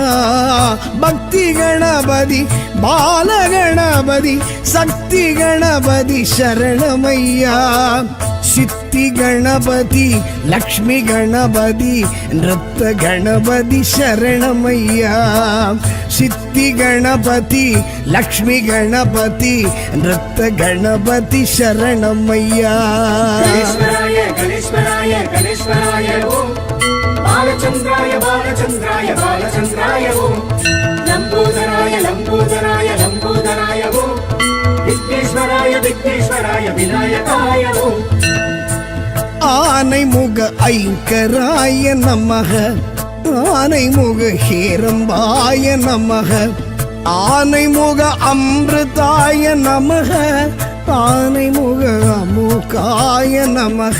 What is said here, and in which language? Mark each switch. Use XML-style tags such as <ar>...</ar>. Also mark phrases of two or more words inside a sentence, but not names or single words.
<ta>பக்தி கணபதி பாலகணபதி சக்தி கணபதி சரணமையா சித்தி கணபதி லக்ஷ்மி கணபதி நிருத்த கணபதி சரணமையா சித்தி கணபதி லக்ஷ்மி கணபதி நிருத்த கணபதி சரணமையா</ta> <sa>गणेश्वराय गणेश्वराय गणेश्वराय ओम बालचन्द्राय बालचन्द्राय बालचन्द्राय ओम लम्बोदराय लम्बोदराय लम्बोदराय ओम विघ्नेश्वराय विघ्नेश्वराय विनायकाय ओम</sa> <ta>ஆனைமுக ஐங்கராய நமக ஆனைமுக ஹேரம்பாய நமக ஆனைமுக அமிர்தாய நமக ஆனைமுக அமுகாய நமக</ta>